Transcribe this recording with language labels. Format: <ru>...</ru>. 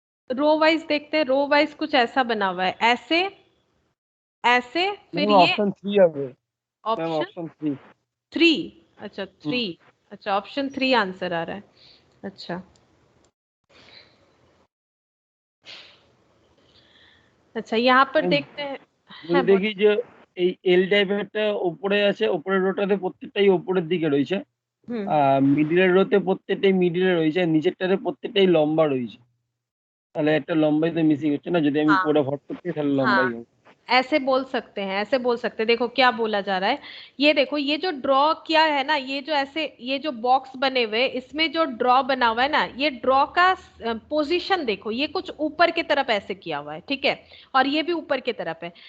<hi>Row wise देखते हैं, row wise कुछ ऐसा बना हुआ है, ऐसे ऐसे, फिर</hi> <bn>ম্যাম</bn> <hi>ये</hi> <bn>অপশন 3 হবে, ম্যাম</bn> <hi>ऑप्शन</hi> <bn>অপশন 3।</bn> <hi>3। अच्छा 3, अच्छा ऑप्शन 3 आंसर आ रहा है। अच्छा अच्छा यहाँ पर देखते हैं।</hi> <bn>যদি</bn> <hi>हाँ बोल।</hi> <bn>দেখি যে এই এল টাইপেরটা উপরে আছে, উপরের রোটাতে প্রত্যেকটাই উপরের দিকে রয়েছে, हम्म মিডিলের রোতে প্রত্যেকটাই মিডিলে রয়েছে, আর নিচেরটাতে প্রত্যেকটাই লম্বা রয়েছে। তাহলে একটা লম্বাই তো মিসিং হচ্ছে না, যদি আমি</bn> <hi>हाँ</hi> <bn>পুরো ভর করতে তাহলে</bn> <hi>हाँ</hi> <bn>লম্বাই হবে।</bn> <hi>ऐसे बोल सकते हैं, ऐसे बोल सकते हैं। देखो क्या बोला जा रहा है, ये देखो ये जो ड्रॉ किया है ना, ये जो ऐसे ये जो बॉक्स बने हुए इसमें जो ड्रॉ बना हुआ है ना, ये ड्रॉ का पोजीशन देखो, ये कुछ ऊपर की तरफ ऐसे किया हुआ है, ठीक है, और ये भी ऊपर की तरफ है।</hi>